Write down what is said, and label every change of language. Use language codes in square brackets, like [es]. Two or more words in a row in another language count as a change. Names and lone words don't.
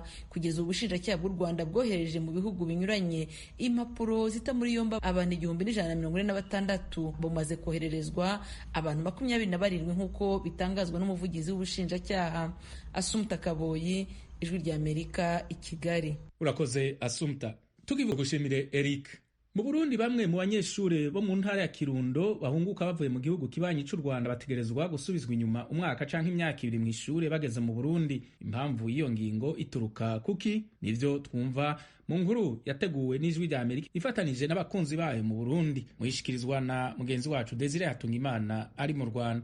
[rw] Kugeza ubushinjacyaha bw'u Rwanda bwohereje mu bihugu binyuranye impapuro zita muri yombi abantu 1146 bamaze kohererezwa abantu 27 nk'uko bitangazwa n'umuvugizi w'ubushinjacyaha. Assumpta Kaboyi, Ijwi rya Amerika, i Kigali. Urakoze Assumpta. Tugiye gushimire Eric. [rn] Mu Burundi bamwe mu banyeshure bo mu ntara ya Kirundo bahunguka bavuye mu gihugu kibanyi cy'u Rwanda bategerezwa gusubizwa inyuma umwaka canke imyaka 2 mu ishure bageze mu Burundi. Impamvu y'iyo ngingo ituruka kuki? Nivyo twumva mu nkuru yateguwe n'Ijwi rya Amerika ifatanije n'abakunzi bayo mu Burundi, muhishikirizwa na mugenzi wacu Desire Hatungimana ari mu Rwanda.